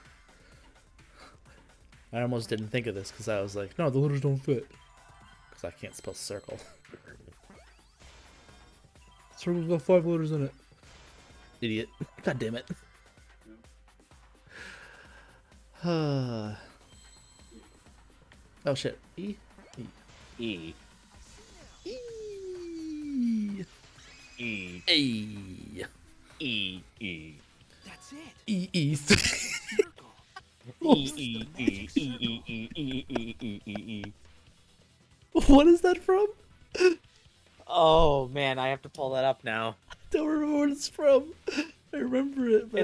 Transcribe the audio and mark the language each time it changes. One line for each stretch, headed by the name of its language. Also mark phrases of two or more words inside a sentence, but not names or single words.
English: I almost didn't think of this because I was like, no, the letters don't fit. Because I can't spell circle. Circle's got 5 letters in it. Idiot. God damn it. Oh shit. E? E. E. E. Hey. E. That's it. East. Circle. E. What is that from? Oh man, I have to pull that up now. I don't remember what it's from. I remember it, but